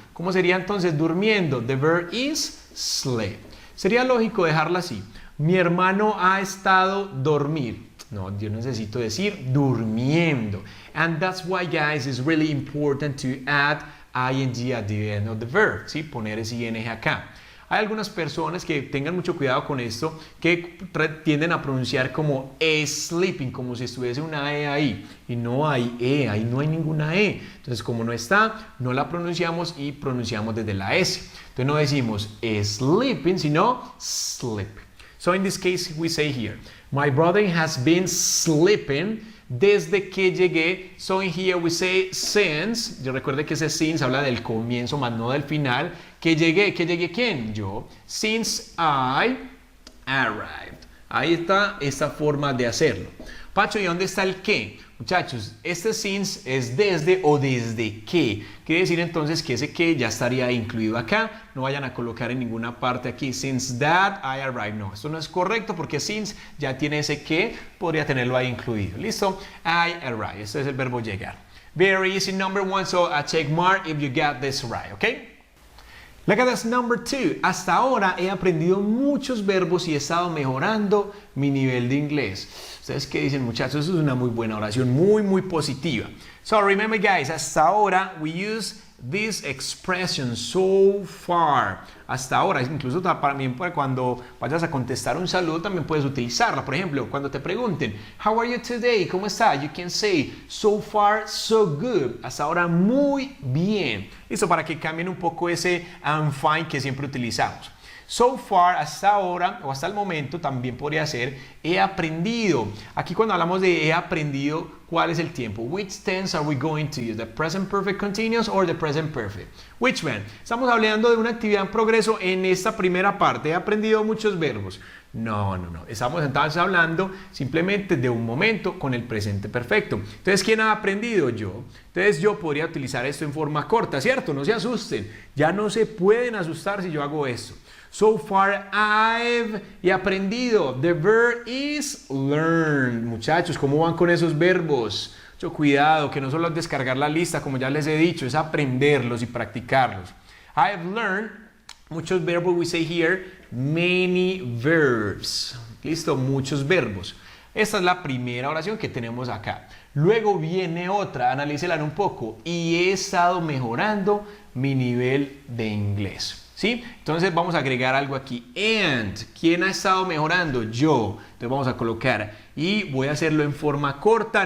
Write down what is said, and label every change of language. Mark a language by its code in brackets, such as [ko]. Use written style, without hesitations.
[es] ¿Cómo sería entonces durmiendo? [en] The verb is sleep. [es] Sería lógico dejarla así. Mi hermano ha estado dormir. No, yo necesito decir durmiendo. [en] And that's why, guys, it's really important to add ing at the end of the verb, ¿sí? [es] Poner ese ing acá. Hay algunas personas que tengan mucho cuidado con esto, que tienden a pronunciar como sleeping, como si estuviese una e ahí, y no hay e, ahí no hay ninguna e. Entonces, como no está, no la pronunciamos y pronunciamos desde la s. Entonces no decimos sleeping, sino sleep. [en] So in this case we say here, my brother has been sleeping [es] desde que llegué. [en] So in here we say since. [es] Yo recuerde que ese since habla del comienzo, más no del final. ¿Que llegué quién? Yo. [en] Since I arrived. [es] Ahí está esta forma de hacerlo. Pacho, ¿y dónde está el qué? Muchachos, este since es desde o desde que. Quiere decir entonces que ese que ya estaría incluido acá. No vayan a colocar en ninguna parte aquí [en] since that I arrived. [es] No, esto no es correcto porque since ya tiene ese que, podría tenerlo ahí incluido. ¿Listo? I arrived. Este es el verbo llegar. [en] Very easy, number one. So a check mark if you got this right, okay? Look at this number 2. [es] Hasta ahora he aprendido muchos verbos y he estado mejorando mi nivel de inglés. ¿Ustedes qué dicen, muchachos? Eso es una muy buena oración, muy positiva. [en] So remember, guys, [es] hasta ahora [en] we use this expression so far. [es] Hasta ahora, incluso también cuando vayas a contestar un saludo también puedes utilizarla. Por ejemplo, cuando te pregunten, [en] how are you today? [es] ¿Cómo está? [en] You can say, so far, so good. [es] Hasta ahora, muy bien. Listo, para que cambien un poco ese I'm fine que siempre utilizamos. [en] So far, [es] hasta ahora o hasta el momento también podría ser he aprendido. Aquí cuando hablamos de he aprendido, ¿cuál es el tiempo? [en] Which tense are we going to use? The present perfect continuous or the present perfect? Which one? [es] Estamos hablando de una actividad en progreso en esta primera parte. He aprendido muchos verbos. No. Estamos entonces hablando simplemente de un momento con el presente perfecto. Entonces, ¿quién ha aprendido? Yo. Entonces, yo podría utilizar esto en forma corta, ¿cierto? No se asusten. Ya no se pueden asustar si yo hago esto. [en] So far [es] he aprendido. [en] The verb is learn. [es] Muchachos, ¿cómo van con esos verbos? Mucho cuidado, que no solo es descargar la lista, como ya les he dicho, es aprenderlos y practicarlos. [en] I have learned, [es] muchos verbos, [en] we say here, many verbs. [es] Listo, muchos verbos. Esta es la primera oración que tenemos acá. Luego viene otra, analícela un poco. Y he estado mejorando mi nivel de inglés. ¿Sí? Entonces vamos a agregar algo aquí. And, ¿quién ha estado mejorando? Yo. Entonces vamos a colocar. Y voy a hacerlo en forma corta.